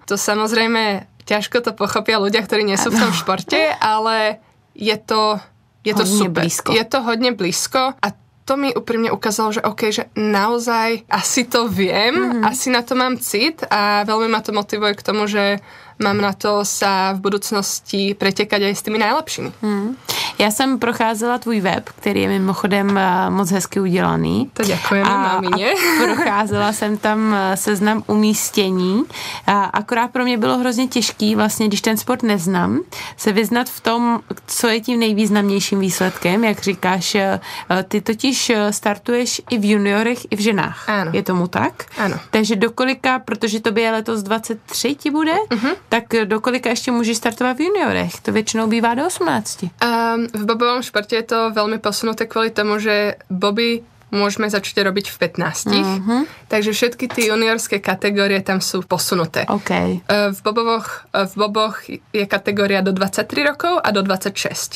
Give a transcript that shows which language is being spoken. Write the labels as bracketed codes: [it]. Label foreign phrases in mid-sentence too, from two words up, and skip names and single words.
[sk] To samozrejme ťažko to pochopia ľudia, ktorí nie sú v tom športe, ale je to super. Blízko. Je to hodne blízko a to mi úprimne ukázalo, že OK, že naozaj asi to viem, asi na to mám cit a veľmi ma to motivuje k tomu, že mám na to sa v budoucnosti pretekať aj s tými najlepšími. [cs] Já jsem procházela tvůj web, který je mimochodem moc hezky udělaný. To děkujeme, mamině. A procházela jsem tam seznam umístění. A akorát pro mě bylo hrozně těžký, vlastně, když ten sport neznám, se vyznat v tom, co je tím nejvýznamnějším výsledkem. Jak říkáš, ty totiž startuješ i v juniorech, i v ženách. Ano. Je tomu tak? Ano. Takže do kolika, protože tobě je letos 23 ti bude, tak do kolika ještě můžeš startovat v juniorech? To většinou bývá do 18. [sk] V bobovom športe je to veľmi posunuté kvôli tomu, že boby môžeme začať robiť v 15. Takže všetky tie juniorské kategórie tam sú posunuté. Okay. V boboch je kategória do 23 rokov a do 26.